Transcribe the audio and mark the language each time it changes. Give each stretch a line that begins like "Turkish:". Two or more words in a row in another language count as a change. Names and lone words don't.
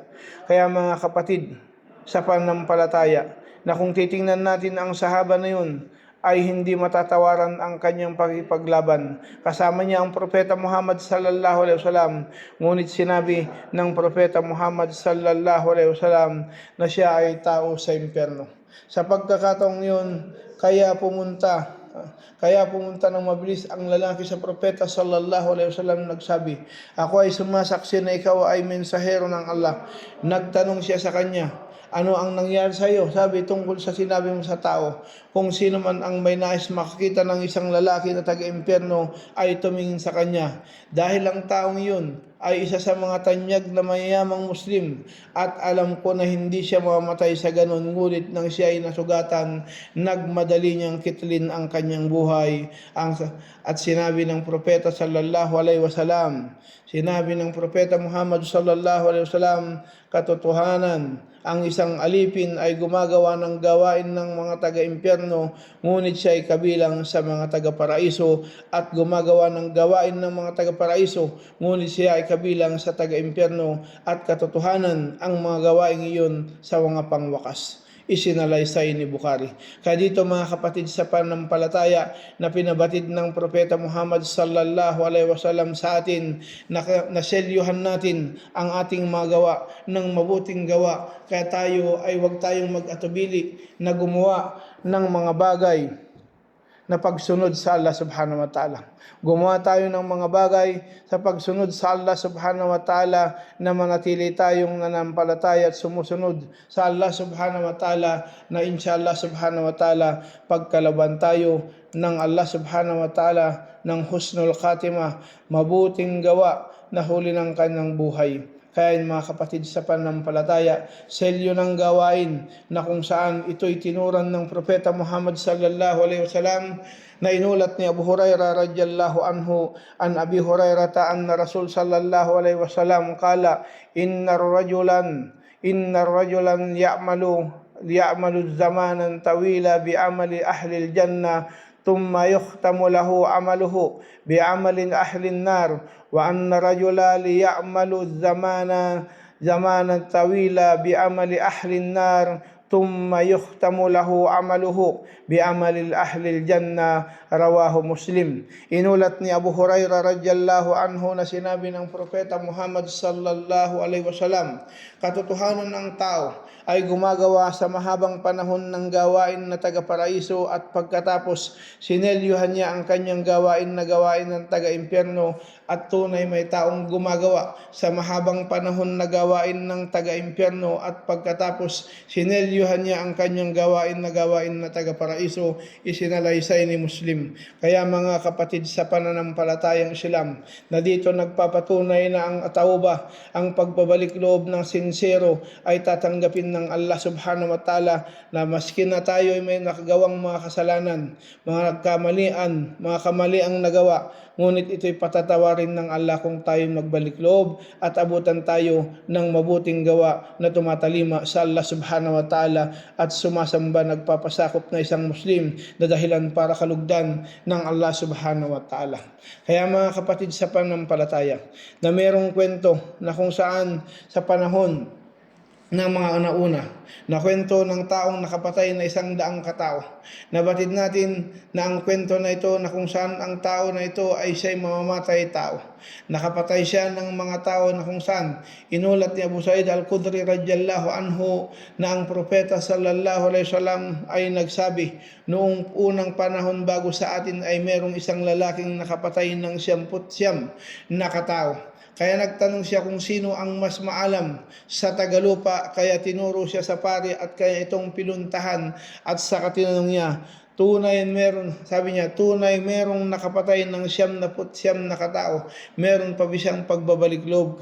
Filipino: Kaya mga kapatid sa pananampalataya, na kung titingnan natin ang sahaba na yun, ay hindi matatawaran ang kanyang pagkipaglaban. Kasama niya ang Propeta Muhammad
Arabic: صلى الله عليه وسلم,
Filipino: ngunit sinabi ng Propeta Muhammad
Arabic: صلى الله عليه وسلم
Filipino: na siya ay tao sa impyerno. Sa pagkakataong yun, kaya pumunta Kaya pumunta ng mabilis ang lalaki sa propeta
Arabic: صلى الله عليه وسلم,
Filipino: nagsabi, "Ako ay sumasaksi na ikaw ay mensahero ng Allah." Nagtanong siya sa kanya, "Ano ang nangyari sa iyo?" Sabi, "Tungkol sa sinabi mo sa tao, kung sino man ang may nais makakita ng isang lalaki na taga-impyerno ay tumingin sa kanya. Dahil ang taong yun ay isa sa mga tanyag na mayayamang Muslim at alam ko na hindi siya mamamatay sa ganon, ngunit nang siya ay nasugatan, nagmadali niyang kitlin ang kanyang buhay." At sinabi ng propeta
Arabic: صلى الله عليه وسلم,
Filipino: sinabi ng propeta Muhammad
Arabic: صلى الله عليه وسلم,
Filipino: "Katotohanan, ang isang alipin ay gumagawa ng gawain ng mga taga-impyerno, ngunit siya ay kabilang sa mga taga-paraiso, at gumagawa ng gawain ng mga taga-paraiso, ngunit siya ay kabilang sa taga-impyerno, at katotohanan ang mga gawain iyon sa mga pangwakas." Isinalaysay ni Bukhari. Kaya dito mga kapatid sa pananampalataya na pinabatid ng propeta Muhammad
Arabic: صلى الله عليه وسلم
Filipino: sa atin, na selyuhan natin ang ating mga gawa ng mabuting gawa. Kaya tayo ay huwag tayong mag-atubili na gumawa ng mga bagay na pagsunod sa Allah
Arabic: سبحانه وتعالى.
Filipino: Gumawa tayo ng mga bagay sa pagsunod sa Allah
Arabic: سبحانه وتعالى,
Filipino: na manatili tayong nanampalataya at sumusunod sa Allah
Arabic: سبحانه وتعالى,
Filipino: na
Arabic: إن شاء الله سبحانه وتعالى
Filipino: pagkalaban tayo ng Allah
Arabic: سبحانه وتعالى
Filipino: ng
Arabic: حسن الخاتمة,
Filipino: mabuting gawa na huli ng kanyang buhay. Kaya mga kapatid sa pananampalataya, selyo ng gawain na kung saan ito'y tinuran ng propeta Muhammad
Arabic: صلى الله عليه وسلم,
Filipino: na inulat ni Abu Hurairah
Arabic: رضي الله عنه عن أبي هريرة أن رسول صلى الله عليه وسلم قال إن رجلا يعمل زمنا طويلا بعمل أهل الجنة ثم يختم له عمله بعمل أهل النار وأن رجلا ليعمل زمنا طويلا بعمل أهل النار ثم يختم له عمله بعمل أهل الجنة رواه مسلم.
Filipino: Inulat ni Abu Hurairah
Arabic: رضي الله عنه
Filipino: na sinabi ng propeta Muhammad
Arabic: صلى الله عليه وسلم,
Filipino: katotohanan ng tao ay gumagawa sa mahabang panahon ng gawain na taga-paraiso, at pagkatapos sinelyuhan niya ang kanyang gawain na gawain ng taga-impyerno, at tunay may taong gumagawa sa mahabang panahon na gawain ng taga-impyerno, at pagkatapos sinelyuhan niya ang kanyang gawain na taga-paraiso. Isinalaysay ni Muslim. Kaya mga kapatid sa pananampalatayang Islam, na dito nagpapatunay na ang tauba, ang pagbabalik loob ng sincero, ay tatanggapin ng Allah
Arabic: سبحانه وتعالى,
Filipino: na maski na tayo ay may nakagawang mga kasalanan, mga kamaliang nagawa, ngunit ito'y patatawarin ng Allah kung tayo magbalik loob at abutan tayo ng mabuting gawa na tumatalima sa Allah
Arabic: سبحانه وتعالى
Filipino: at sumasamba, nagpapasakop na isang Muslim na dahilan para kalugdan ng Allah
Arabic: سبحانه وتعالى.
Filipino: Kaya mga kapatid sa pananampalataya, na mayroong kwento na kung saan sa panahon ng mga nauna, na kwento ng taong nakapatay na 100 katao. Nabatid natin na ang kwento na ito, na kung saan ang tao na ito ay siya'y mamamatay tao. Nakapatay siya ng mga tao na kung saan inulat ni Abu Sa'id al-Khudri
Arabic: رضي الله عنه
Filipino: na ang propeta
Arabic: صلى الله عليه وسلم
Filipino: ay nagsabi, noong unang panahon bago sa atin ay merong isang lalaking nakapatay ng 99 na katao. Kaya nagtanong siya kung sino ang mas maalam sa tagalupa, kaya tinuro siya sa pari at kaya itong pinuntahan, at saka tinanong niya, sabi niya, tunay merong nakapatay ng 99 na katao, meron pa ba siyang pagbabalik loob?